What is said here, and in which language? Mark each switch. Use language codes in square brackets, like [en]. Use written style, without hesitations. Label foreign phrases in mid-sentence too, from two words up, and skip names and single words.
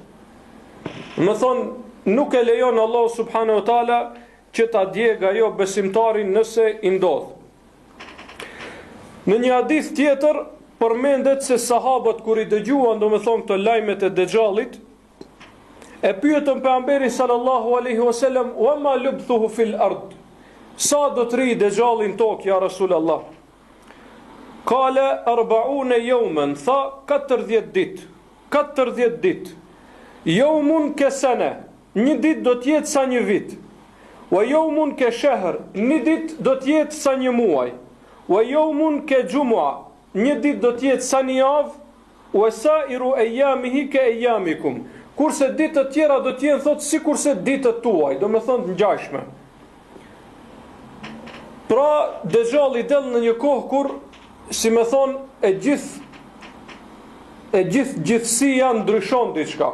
[sq] Do të thonë nuk e lejon Allah [ar] سبحانه وتعالى [sq] që ta djeg ajo besimtarin nëse i ndodh. Në një hadith tjetër përmendet se sahabët kur i dëgjuan, do të thonë këto lajmet e dëxhallit, e pyetën pejgamberin [ar] صلى الله عليه وسلم: وما لبثه في الأرض, [sq] sa do të rri dëxhalli në tokë [ar] يا رسول الله? قال 40 يوما, [sq] tha 40 ditë. 40 ditë. [ar] يوم كسنة, [sq] një ditë do të jetë sa një vit. [ar] ويوم كشهر, [sq] një ditë do të jetë sa një muaj. [ar] ويوم كجمعة, [sq] një ditë do të jetë sa një javë. [ar] وسائر أيامه كأيامكم, [sq] kurse ditët tjera do të jenë thotë sikurse ditët tuaj, do të thonë të ngjashme. Pra dëxhalli del në një kohë kur, si me thonë, gjithësia ndryshon diçka.